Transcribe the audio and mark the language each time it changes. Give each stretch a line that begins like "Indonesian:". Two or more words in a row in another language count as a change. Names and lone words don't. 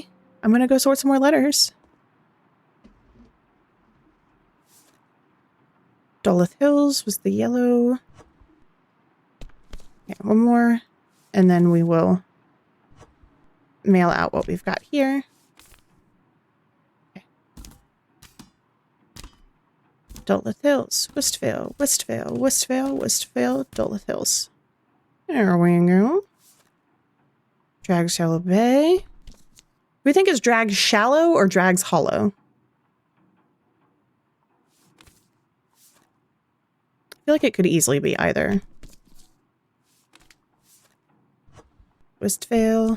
English: I'm gonna go sort some more letters. Dolith Hills was the yellow. Yeah, one more. And then we will mail out what we've got here. Okay. Dolith Hills, Westvale, Westvale, Westvale, Westvale, Dolith Hills. There we go. Drags Shallow Bay. We think it's Drags Shallow or Drags Hollow. I feel like it could easily be either. Westvale.